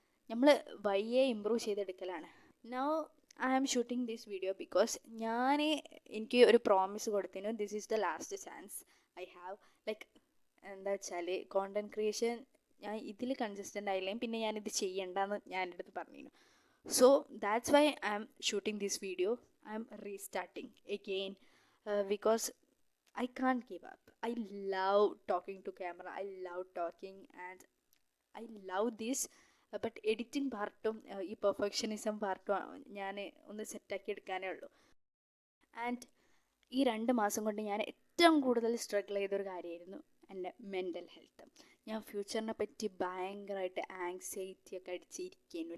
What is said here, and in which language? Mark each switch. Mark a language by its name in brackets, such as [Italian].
[Malayalam] നമ്മൾ വയ്യെ improve ചെയ്തെടുക്കലാണ്. [English] now I am shooting this video because [Malayalam] എനിക്ക് ഒരു പ്രോമിസ് കൊടുത്തിരുന്നു. [English] This is the last chance I have. [Malayalam] Like എന്താ വെച്ചാൽ കോണ്ടൻറ് ക്രിയേഷൻ ഞാൻ ഇതിൽ കൺസിസ്റ്റൻ്റ് ആയില്ലെങ്കിൽ പിന്നെ ഞാനിത് ചെയ്യണ്ടെന്ന് ഞാൻ എൻ്റെ അടുത്ത് പറഞ്ഞിരുന്നു. [English] So that's why I'm shooting this video. I'm restarting again because I can't give up. I love talking to camera. I love talking and I love this. But editing [Malayalam] പാർട്ടും ഈ പെർഫെക്ഷനിസം പാർട്ടും ഞാൻ ഒന്ന് സെറ്റാക്കി എടുക്കാനേ ഉള്ളൂ. ആൻഡ് ഈ 2 മാസം കൊണ്ട് ഞാൻ ഏറ്റവും കൂടുതൽ സ്ട്രഗിൾ ചെയ്തൊരു കാര്യമായിരുന്നു എൻ്റെ മെൻ്റൽ ഹെൽത്ത്. ഞാൻ ഫ്യൂച്ചറിനെ പറ്റി ഭയങ്കരമായിട്ട് ആങ്സൈറ്റി ഒക്കെ അടിച്ചിരിക്കുന്നു.